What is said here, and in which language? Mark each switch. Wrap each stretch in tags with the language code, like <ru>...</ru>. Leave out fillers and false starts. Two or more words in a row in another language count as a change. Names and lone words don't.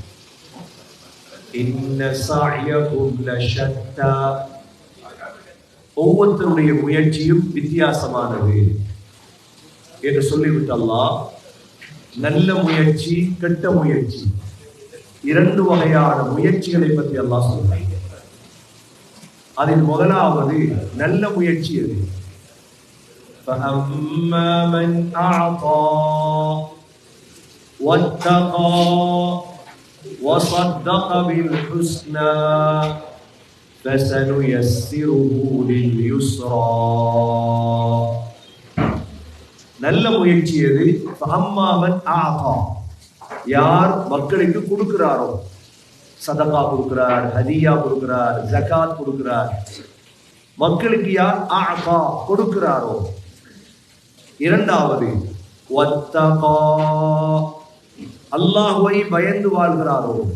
<ar>إن سعيكم لشتى,</ar> <ta>ஒவ்வொருத்தருடைய முயற்சியும் வித்தியாசமானது என்று சொல்லிவிட்டு அல்லாஹ் நல்ல முயற்சி, கெட்ட முயற்சி, இரண்டு வகையான முயற்சிகளை பற்றி அல்லாஹ் சொல்றாங்க. அதில் முதலாவது நல்ல முயற்சி எது?</ta> <ar>فَأَمَّا مَنْ أَعْطَى وَاتَّقَى وَصَدَّقَ بِالْحُسْنَى فَسَنُيَسِّرُهُ لِلْيُسْرَى.</ar> <ta>நல்ல முயற்சி எது?</ta> <ar>فَأَمَّا مَنْ أَعْطَى,</ar> <ta>யார் மக்களுக்கு கொடுக்கிறாரோ, சதகா கொடுக்கிறார், ஹதியா கொடுக்கிறார், ஜகாத் கொடுக்கிறார், மக்களுக்கு யார் அஅதா கொடுக்கிறாரோ. இரண்டாவது வத்தகா, அல்லாஹ்வை பயந்து வாழ்கிறாரோ.</ta>